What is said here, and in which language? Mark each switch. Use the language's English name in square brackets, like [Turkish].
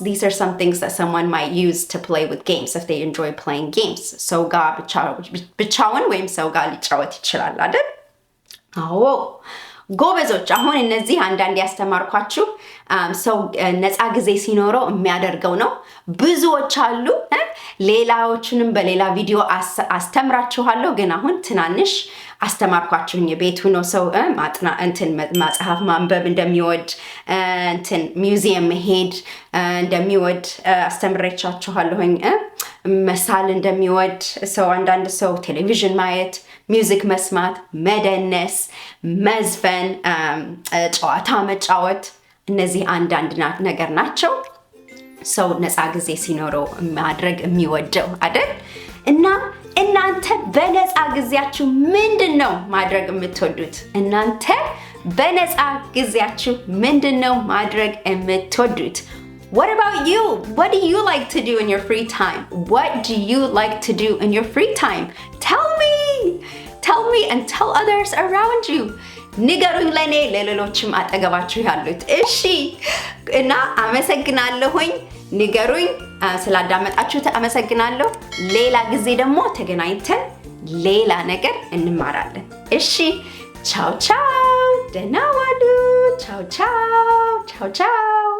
[English] These are some things that someone might use to play with games if they enjoy playing games. [Amharic] ሰው ጋር ብቻውን ወይም ሰው ጋር ሊጫወት ይችላል አይደል? አዎ ጎበዞች አሁን እነዚህ አንዳንድ ያስተማርኳችሁ ሰው ነፃ ጊዜ ሲኖረው የሚያደርገው ነው ብዙዎች አሉ ሌላዎችንም በሌላ ቪዲዮ አስተምራችኋለሁ ግን አሁን ትናንሽ አስተማርኳችሁኝ ቤት ሆኖ ሰው መጽሐፍ ማንበብ እንደሚወድ ሙዚየም መሄድ እንደሚወድ አስተምሬቻችኋለሁኝ መሳል እንደሚወድ ሰው አንዳንድ ሰው ቴሌቪዥን ማየት ሚውዚክ መስማት መደነስ መዝፈን ጨዋታ መጫወት እነዚህ አንዳንድ ነገር ናቸው ሰው ነፃ ጊዜ ሲኖረው ማድረግ የሚወደው አይደል እና እናንተ በነፃ ጊዜያችሁ ምንድነው ማድረግ የምትወዱት እናንተ በነፃ ጊዜያችሁ ምንድነው ማድረግ የምትወዱት [English] What about you? What do you like to do in your free time? What do you like to do in your free time? Tell me and tell others around you. [Amharic] ንገሩኝ ለኔ ለሌሎችም አጠገባችሁ ያሉት እሺ እና አመሰግናለሁኝ ንገሩኝ ስላዳመጣችሁ አመሰግናለሁ ሌላ ጊዜ ደግሞ ተገናኝተን ሌላ ነገር እንማራለን እሺ ቻው ቻው ደህና ዋሉ ቻው ቻው